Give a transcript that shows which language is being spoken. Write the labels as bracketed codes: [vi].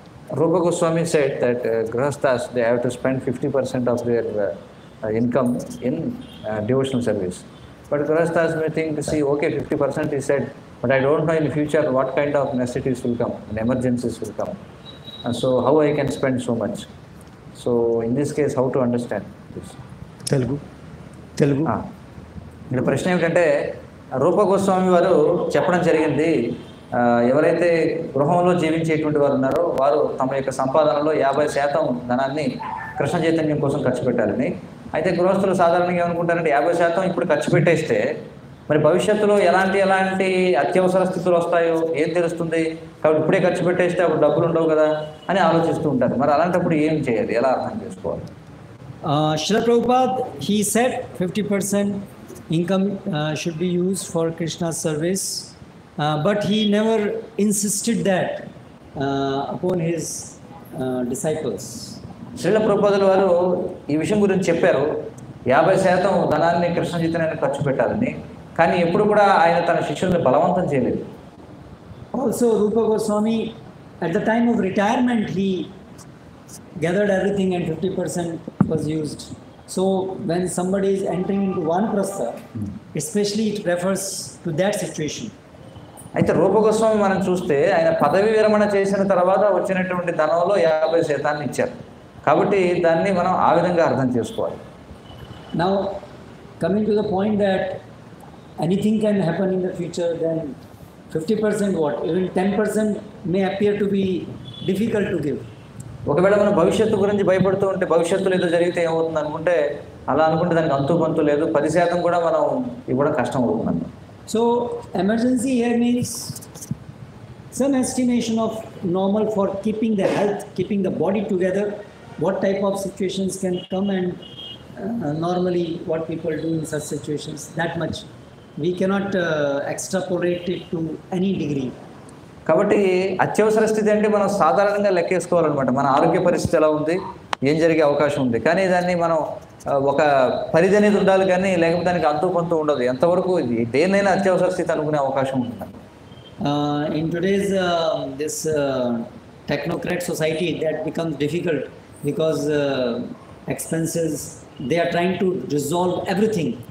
[en] Rupa Goswami said that Grihasthas, they have to spend 50% of their income in devotional service. But Grihasthas may think, see, okay, 50% he said, but I don't know in the future what kind of necessities will come, and emergencies will come. And so how I can spend so much? So in this case, how to understand this? Telugu. [te] ఇక్కడ ప్రశ్న ఏమిటంటే రూప గోస్వామి వారు చెప్పడం జరిగింది, ఎవరైతే గృహంలో జీవించేటువంటి వారు ఉన్నారో వారు తమ యొక్క సంపాదనలో 50% ధనాన్ని కృష్ణ చైతన్యం కోసం ఖర్చు పెట్టాలని. అయితే గృహస్థులు సాధారణంగా ఏమనుకుంటారంటే 50% ఇప్పుడు ఖర్చు పెట్టేస్తే మరి భవిష్యత్తులో ఎలాంటి అత్యవసర స్థితులు వస్తాయో ఏం తెలుస్తుంది, కాబట్టి ఇప్పుడే ఖర్చు పెట్టేస్తే అప్పుడు డబ్బులు ఉండవు కదా అని ఆలోచిస్తూ ఉంటారు. మరి అలాంటప్పుడు ఏం చేయాలి, ఎలా అర్థం చేసుకోవాలి? [en] Srila Prabhupada, he said 50% income should be used for Krishna's service, but he never insisted that upon his disciples. [te] Srila ప్రభుపాదుల వారు ఈ విషయం గురించి చెప్పారు, 50% ధనాన్ని కృష్ణ చైతన్యానికి ఖర్చు పెట్టాలని, కానీ ఎప్పుడు కూడా ఆయన తన శిష్యుల్ని బలవంతం చేయలేదు. [en] Also Rupa Goswami, at the time of retirement, he gathered everything and 50% was used. So when somebody is entering into Vanaprastha, especially it refers to that situation. [te] అయితే రూప గోస్వామి మనం చూస్తే ఆయన పదవి విరమణ చేసిన తర్వాత వచ్చినటువంటి ధనంలో 50% ఇచ్చారు, కాబట్టి దాన్ని మనం ఆ విధంగా అర్థం చేసుకోవాలి. [en] Now coming to the point that anything can happen in the future, then 50% what? Even 10% may appear to be difficult to give. [te] ఒకవేళ మనం భవిష్యత్తు గురించి భయపడుతూ ఉంటే భవిష్యత్తులో ఏదో జరిగితే ఏమవుతుంది అనుకుంటే దానికి అంతు పంతు లేదు, 10% కూడా మనం ఇవ్వడం కష్టం అవుతుందండి. [en] So emergency here means some estimation of normal for keeping the health, keeping the body together, what type of situations can come, and normally what people do in such situations, that much we cannot extrapolate it to any degree. [te] కాబట్టి అత్యవసర స్థితి అంటే మనం సాధారణంగా లెక్కేసుకోవాలన్నమాట. మన ఆరోగ్య పరిస్థితి ఎలా ఉంది, ఏం జరిగే అవకాశం ఉంది, కానీ దాన్ని మనం ఒక పరిధి అనేది ఉండాలి, కానీ లేకపోతే దానికి అంతు కొంత ఉండదు. ఎంతవరకు దేన్నైనా అత్యవసర స్థితి అనుకునే అవకాశం ఉంటుంది. [en] In today's this technocrat society, that becomes difficult because expenses, they are trying to resolve everything.